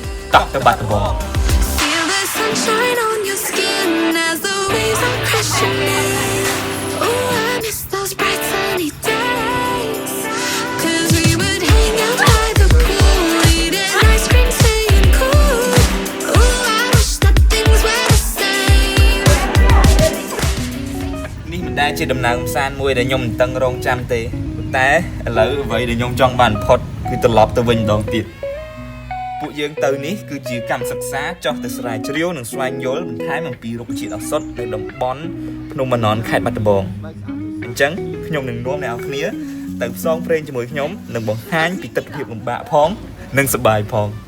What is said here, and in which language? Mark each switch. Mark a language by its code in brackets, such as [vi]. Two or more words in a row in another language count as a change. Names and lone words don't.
[km] តក់ទៅបាត់ដំបង [en] Feel the sunshine on your skin as the waves are crashing in. Oh, I miss those bright sunny days. 'Cause we would hang out by the pool, eating ice cream, staying cool. Oh, I wish that things were the same. [km] នេះមិនដែលជាដំណើរកម្សាន្តមួយដែលខ្ញុំមិនតឹងរង់ចាំទេប៉ុន្តែឥឡូវអ្វីដែលខ្ញុំចង់បានផុតគឺត្រឡប់ទៅវិញម្ដងទៀតពួកយើងទៅនេះគឺជាកម្មសិក្សាចោះទៅស្រាវជ្រាវនិងស្វែងយល់បន្ថែមអំពីរុក្ខជាតិឱសថនៅតំបន់ភ្នំម៉ាណន់ខេត្តបាត់ដំបងអញ្ចឹងខ្ញុំនឹងនាំអ្នកនរគ្នាទៅផ្សងព្រេងជាមួយខ្ញុំនិងបង្ហាញពីទស្សនវិជ្ជាលំបាកផងនិងសប្បាយផង